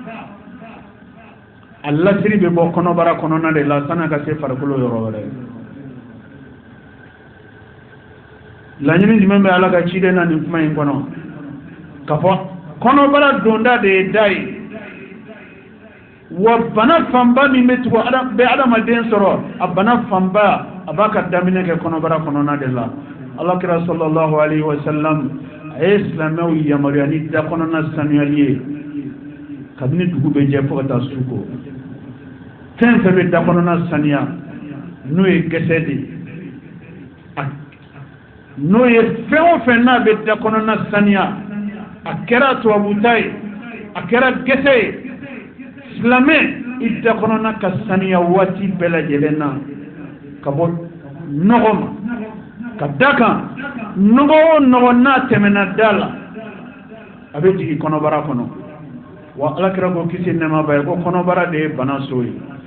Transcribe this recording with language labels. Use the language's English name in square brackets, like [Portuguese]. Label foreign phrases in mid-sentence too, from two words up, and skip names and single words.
[Bambara] a lasiri bɛ bɔ kɔnɔbara kɔnɔna de la san'a ka se farikolo yɔrɔ wɛrɛ laɲini jumɛn bɛ ala ka ciden na nin kuma in kɔnɔ ka fɔ kɔnɔbara donda de ye da ye wa bana fanba min bɛ tugu bɛ adamaden sɔrɔ a bana fanba a b'a ka daminɛ kɛ kɔnɔbara kɔnɔna de la alakira [Arabic] صلى الله عليه وسلم [Bambara] a ye silamɛw yamaruya ni da kɔnɔna sanuyali ye kabini dugu bɛ jɛ fo ka taa su ko fɛn fɛn bɛ da kɔnɔna sanuya n'o ye gɛsɛ de n'o ye fɛn o fɛn n'a bɛ da kɔnɔna sanuya a kɛra tubabuta ye a kɛra gɛsɛ ye silamɛ i da kɔnɔna ka sanuya waati bɛɛ lajɛlen na ka bɔ nɔgɔ ma ka da kan nɔgɔ o nɔgɔ n'a tɛmɛna da la a bɛ jigin kɔnɔbara kɔnɔ wa alakira ko kisi nɛɛma b'a ye ko kɔnɔbara de ye bana so ye